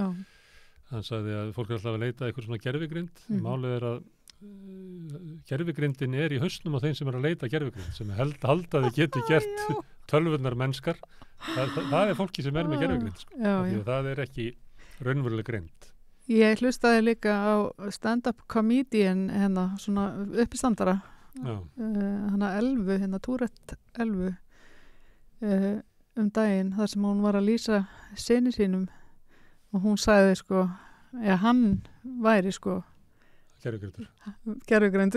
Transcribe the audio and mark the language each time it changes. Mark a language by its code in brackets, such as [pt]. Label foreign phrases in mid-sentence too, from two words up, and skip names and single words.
[is] Hann sagði að fólk er alltaf að leita eitthvað svona gervigreind málið er að gervigreindin er í hausnum á þeim sem er að leita gervigreind sem halda þið getur gert tölvurnar mennskar það er fólki sem er með gervigreind því að það er ekki raunveruleg greind. Ég hlustaði líka á [en] stand-up comedian [is] svona uppistandara Elvu, Túrett Elvu daginn þar sem hún var að lýsa syni sínum og hún sagði hann væri gervigreindur.